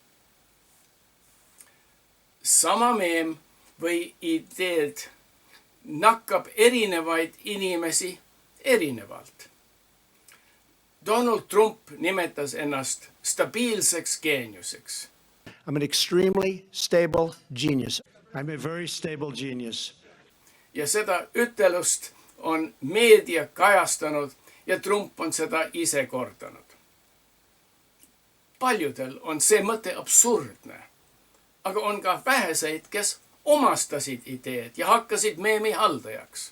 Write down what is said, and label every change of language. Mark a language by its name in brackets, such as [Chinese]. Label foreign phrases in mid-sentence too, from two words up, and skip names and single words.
[Estonian] Sama meem või ideed nakkab erinevaid inimesi erinevalt. Donald Trump nimetas ennast stabiilseks geeniuseks. [English] I'm an extremely stable genius. I'm a very stable genius. [Estonian] Ja seda ütelust on meedia kajastanud ja Trump on seda ise kordanud. Paljudel on see mõte absurdne, aga on ka väheseid, kes omastasid ideed ja hakkasid meemi haldajaks.